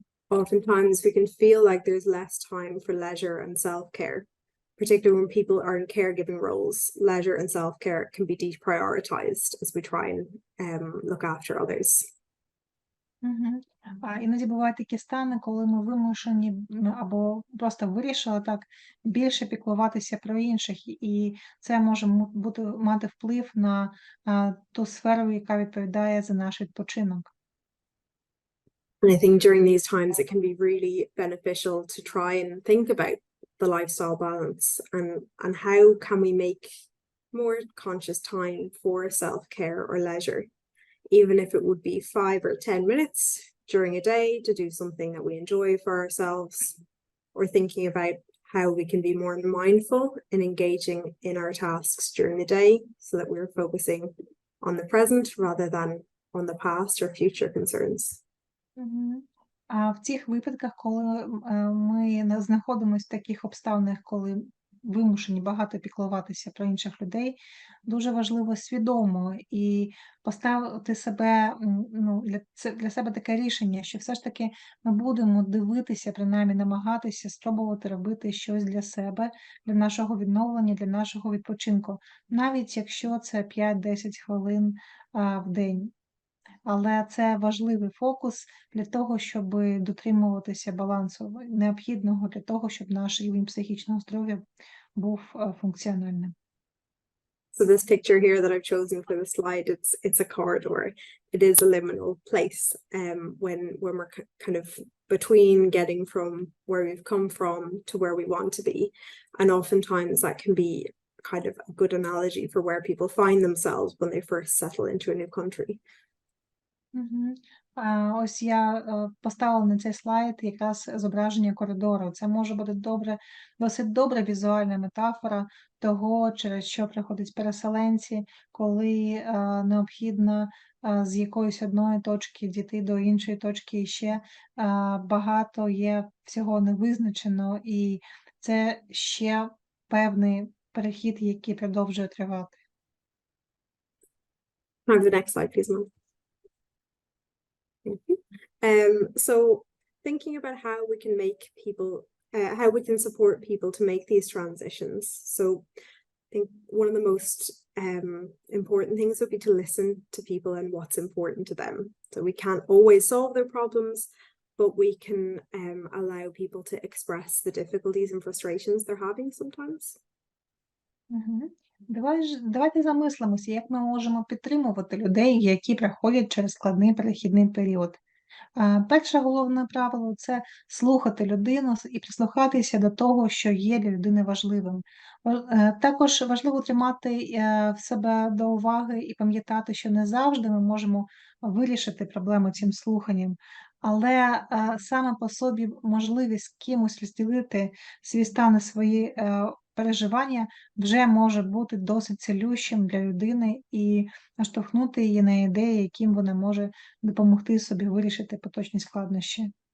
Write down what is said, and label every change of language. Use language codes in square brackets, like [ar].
[en] Oftentimes we can feel like there's less time for leisure and self-care, particularly when people are in caregiving roles. Leisure and self-care can be deprioritized as we try and look after others. [uk] Іноді бувають такі стани, коли ми вимушені або просто вирішили так більше піклуватися про інших, і це може мати вплив на ту сферу, яка відповідає за наш відпочинок. [en] And I think during these times it can be really beneficial to try and think about the lifestyle balance and how can we make more conscious time for self-care or leisure, even if it would be 5 or 10 minutes during a day to do something that we enjoy for ourselves, or thinking about how we can be more mindful in engaging in our tasks during the day so that we're focusing on the present rather than on the past or future concerns. Мгм. [uk] А в тих випадках, коли ми знаходимося в таких обставинах, коли вимушені багато піклуватися про інших людей, дуже важливо свідомо і поставити себе, ну, для себе таке рішення, що все ж таки ми будемо дивитися, принаймні намагатися спробувати робити щось для себе, для нашого відновлення, для нашого відпочинку, навіть якщо це 5-10 хвилин в день. Але це важливий фокус для того, щоб дотримуватися балансу необхідного для того, щоб наш рівень психічного здоров'я був функціональним. [en] So this picture here that I've chosen for the slide, it's a corridor. It is a liminal place when we're kind of between getting from where we've come from to where we want to be. And oftentimes that can be kind of a good analogy for where people find themselves when they first settle into a new country. Мгм. [uk] Ось я поставила на цей слайд якраз зображення коридору. Це може бути досить добра візуальна метафора того, через що приходять переселенці, коли необхідно з якоїсь одної точки дійти до іншої точки, і ще багато є всього невизначено, і це ще певний перехід, який продовжує тривати. [en] Have the next slide, please, Mom. Thank you. So thinking about how we can make people, how we can support people to make these transitions. So I think one of the most important things would be to listen to people and what's important to them. So we can't always solve their problems, but we can allow people to express the difficulties and frustrations they're having sometimes. Мгм. [uk] Давайте замислимося, як ми можемо підтримувати людей, які проходять через складний перехідний період. Перше головне правило – це слухати людину і прислухатися до того, що є для людини важливим. Також важливо тримати в себе до уваги і пам'ятати, що не завжди ми можемо вирішити проблему цим слуханням, але саме по собі можливість з кимось розділити свій стан і свої переживання вже може бути досить цілющим для людини і наштовхнути її на ідеї, яким вона може допомогти собі вирішити поточні складнощі.